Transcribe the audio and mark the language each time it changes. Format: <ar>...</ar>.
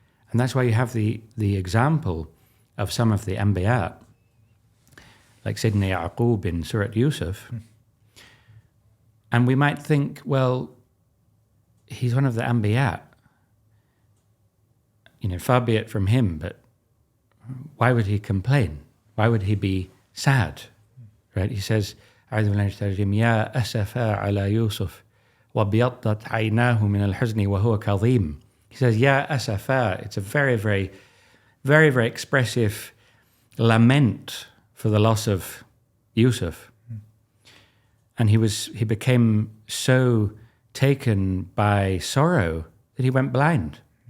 <en>And that's why you have the example of some of the Anbiya, like Sayyidina Yaqub in Surah Yusuf. And we might think, well, he's one of the Anbiya. You know, far be it from him, but why would he complain? Why would he be sad? Right? He says,</en> <ar>أعوذ بالله من الشيطان الرجيم يا أسفا على يوسف وابيضت عيناه من الحزن وهو كظيم.</ar> <en>He says, Ya asafa. It's a very, very, very, very expressive lament for the loss of Yusuf. And he became so taken by sorrow that he went blind.</en>